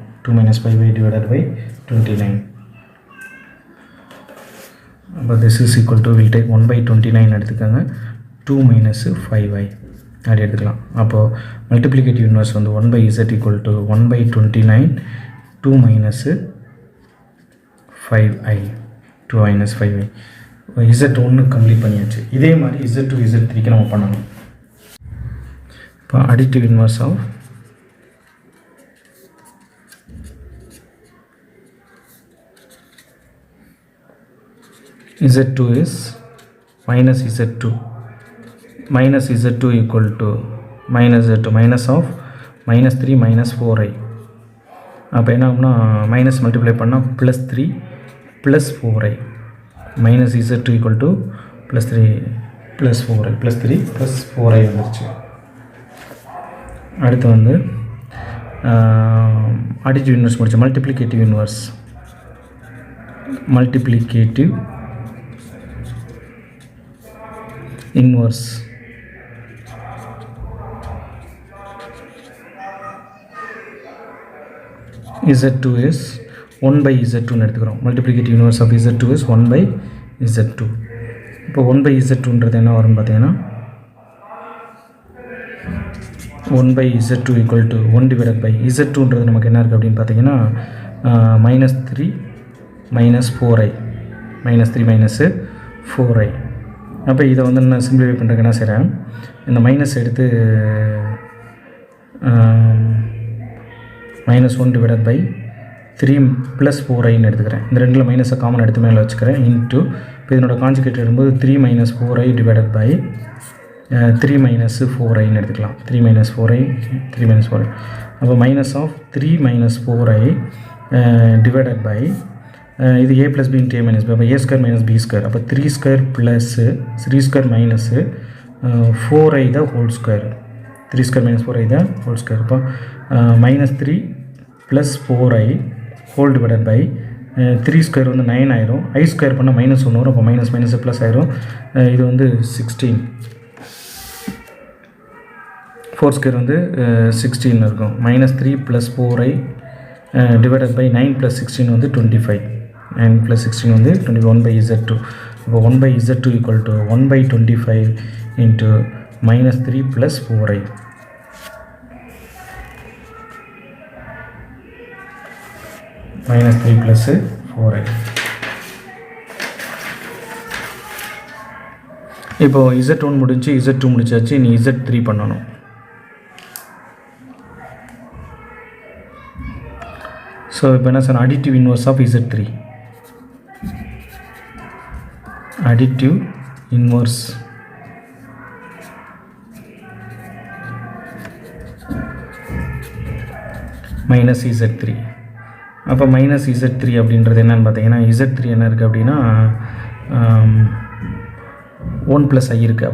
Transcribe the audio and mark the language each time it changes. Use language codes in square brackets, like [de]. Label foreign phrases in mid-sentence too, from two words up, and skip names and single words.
[ta] 2 - 5y [en] divided by [ta] 29. அப்போ [en] this is equal to will take [ta] 1/29 எடுத்துக்கோங்க. 2 - 5y அப்படி எடுத்துக்கலாம். அப்போது [en] multiplicative inverse [ta] வந்து 1/Z = 1/29 2 - 5i 2 - 5i. Z1 கம்ப்ளீட் பண்ணியாச்சு. இதே மாதிரி Z2 Z3க்கு நம்ம பண்ணணும். இப்போ [en] additive inverse of [ta] Z2 [en] is minus Z2 equal to -Z2 minus of [ta] -3 - 4i. அப்போ என்ன ஆகும்னா [en] minus multiply [ta] பண்ணால் +3 + 4i -Z2 = +3 + 4i +3 + 4i வந்துருச்சு. அடுத்து வந்து [en] additive inverse [ta] முடிச்சு [en] multiplicative inverse [ta] Z2 is 1/Z2 எடுத்துக்கிறோம். [en] multiplicative inverse of [ta] Z2 is 1/Z2. இப்போ 1/Z2ன்றது என்ன வரும்னு பார்த்தீங்கன்னா 1/Z2 = 1 [en] divided by [ta] Z2ன்றது நமக்கு என்ன இருக்குது அப்படின்னு பார்த்தீங்கன்னா -3 - 4i -3 - 4i. அப்போ இதை வந்து நான் சிம்பிளிஃபை பண்ணுறதுக்கு என்ன செய்கிறேன், இந்த மைனஸ் எடுத்து -1 [en] divided by [ta] 3 + 4iன்னு எடுத்துக்கிறேன். இந்த ரெண்டில் மைனஸை காமன் எடுத்து மேலே வச்சுக்கிறேன். இன்ட்டு இப்போ இதனோட கான்ஜுகேட் எடுக்கும்போது 3 - 4i [en] divided by [ta] 3 - 4iன்னு எடுத்துக்கலாம். 3 - 4i 3 - 4i. அப்போ [en] minus of [ta] 3 - 4i [en] divided by [ta] இது a + b × a - b. அப்போ a² - b². அப்போ 3² + 3² - 4i [en] the whole square. [ta] 3² - 4i [en] the whole square. [ta] அப்போ -3 + 4i [en] whole divided by [ta] 3² வந்து 9 ஆயிரும். i² பண்ணால் -1 வரும். அப்போ [en] minus plus [ta] ஆயிரும். இது வந்து 16. 4² வந்து 16 இருக்கும். -3 + 4i [en] divided by [ta] 9 + 16 வந்து 25. 9 + 16 வந்து 21/Z2. அப்போ 1/z2 [en] equal to 1/25 into -3 plus 4i. [ta] -3 plus 4i. இப்போ z1 முடிஞ்சு z2 முடிச்சாச்சு, நீ z3 பண்ணணும். ஸோ இப்போ என்ன சார் [en] additive inverse of z3, additive inverse minus z3. [ta] அப்போ மைனஸ் z3 அப்படின்றது என்னன்னு பார்த்தீங்கன்னா, z3 என்ன இருக்குது அப்படின்னா 1 + i இருக்குது.